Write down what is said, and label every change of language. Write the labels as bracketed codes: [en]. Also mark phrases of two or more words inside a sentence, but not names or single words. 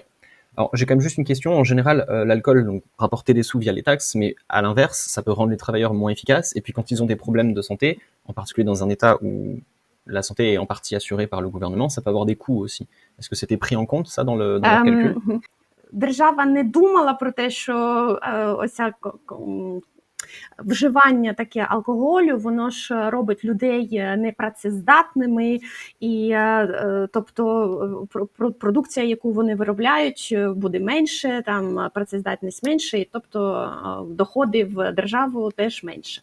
[fr] Alors, j'ai quand même juste une question. En général, l'alcool, donc, rapportait des sous via les taxes, mais à l'inverse, ça peut rendre les travailleurs moins efficaces. Et puis, quand ils ont des problèmes de santé, en particulier dans un État où la santé est en partie assurée par le gouvernement, ça peut avoir des coûts aussi. Est-ce que c'était pris en compte, ça, dans leur calcul? [uk] Держава не думала про те, що оця вживання таке алкоголю, воно ж робить людей непрацездатними, і тобто продукція, яку вони виробляють, буде менше, там працездатність менше, і тобто доходи в державу теж менше.